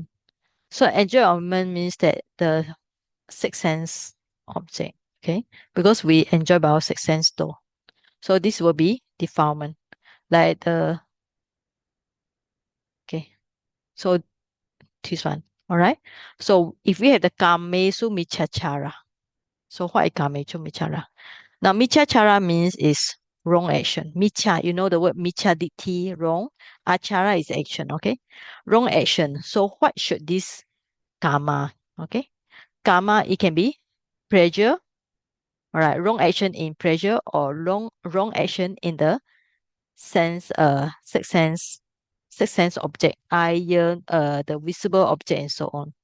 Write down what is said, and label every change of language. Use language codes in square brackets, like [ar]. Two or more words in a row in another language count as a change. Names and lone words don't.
[en] So enjoyment means that the sixth sense object. Okay, because we enjoy by our sixth sense though. So this will be defilement. Like the okay. So this one. All right. So if we have the [pi] kamesu michachara. [en] So what is [pi] kamesu michara? [en] Now michachara means is wrong action. Micha, you know the word [pi] micha ditti, [en] wrong. Achara is action, okay? Wrong action. So what should this karma? Okay. Karma, it can be pleasure. All right, wrong action in pleasure or wrong action in the sense sixth sense object, eye, the visible object and so on.